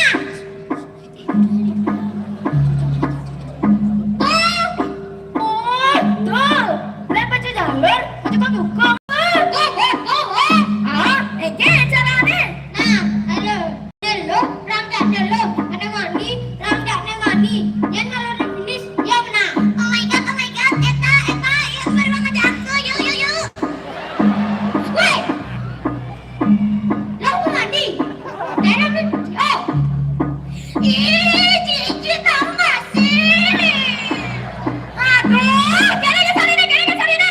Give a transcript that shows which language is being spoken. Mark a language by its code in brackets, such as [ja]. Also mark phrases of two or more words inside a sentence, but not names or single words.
[id] Betul. Lempar ke jalur, macam kau dukung. Caranya. Nah, halo. Dulu, rangkak dulu. Ada mandi, rangkak mandi. Yang kalau di finish, ya menang. [en] Oh my god, [id] eta, yuk baru ngajak aku, yuk. Woi, lo mau mandi? Ada video. Ih, Cici tahu nggak sih? Aduh, jangan ke sana deh.